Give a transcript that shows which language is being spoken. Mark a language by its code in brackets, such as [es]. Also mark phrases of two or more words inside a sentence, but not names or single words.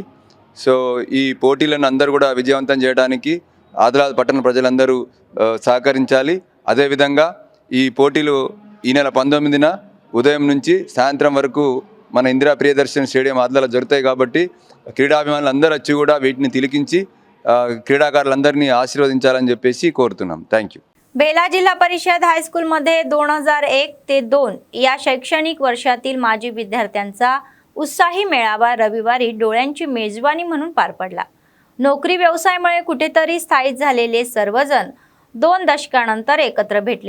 [te] సో ఈ పోటీలను అందరూ కూడా విజయవంతం చేయడానికి ఆదిలాబాద్ పట్టణ ప్రజలందరూ సహకరించాలి. అదేవిధంగా ఈ పోటీలు ఈ నెల 19న ఉదయం నుంచి సాయంత్రం వరకు మన ఇందిరా ప్రియదర్శిని స్టేడియం ఆదిలాబాద్ జరుగుతాయి కాబట్టి క్రీడాభిమానులు అందరూ వచ్చి కూడా వీటిని తిలకించి क्रीडाकारुలందరినీ ఆశీర్వదించాలని చెప్పేసి కోరుతున్నాం. [en] Thank you. [mr] बेला जिल्हा परिषद हायस्कूलमध्ये 2001 ते 2 या शैक्षणिक वर्षातील माजी विद्यार्थ्यांचा उत्साही मेळावा रविवारी डोळ्यांची मेजवानी म्हणून पार पडला. नोकरी व्यवसायामुळे कुठेतरी स्थायिक झालेले सर्वजण 2 दशकानंतर एकत्र भेटले.